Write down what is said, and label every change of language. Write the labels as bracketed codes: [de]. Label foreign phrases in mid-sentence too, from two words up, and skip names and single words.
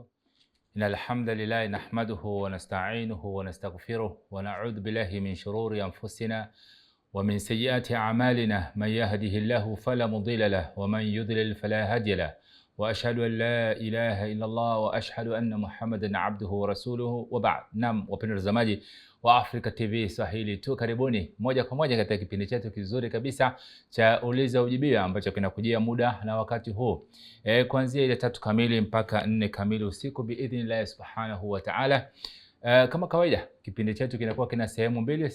[ar] إن الحمد لله نحمده ونستعينه ونستغفره ونعوذ بالله من شرور أنفسنا ومن سيئات أعمالنا. من يهده الله فلا مضل له ومن يضلل فلا هادي له. وأشهد أن لا إله إلا الله وأشهد أن محمدا عبده ورسوله وبعد. [sw] Naam, wapendwa watazamaji wa Africa TV Swahili tu, karibuni moja kwa moja katika kipindi chetu kizuri kabisa cha Uliza Ujibiwa ambacho kinakujia muda na wakati huu kuanzia ile 3 kamili mpaka 4 kamili usiku [ar] بإذن الله سبحانه وتعالى. [sw] Kama kawaida kipindi chetu kinakuwa kina sehemu mbili.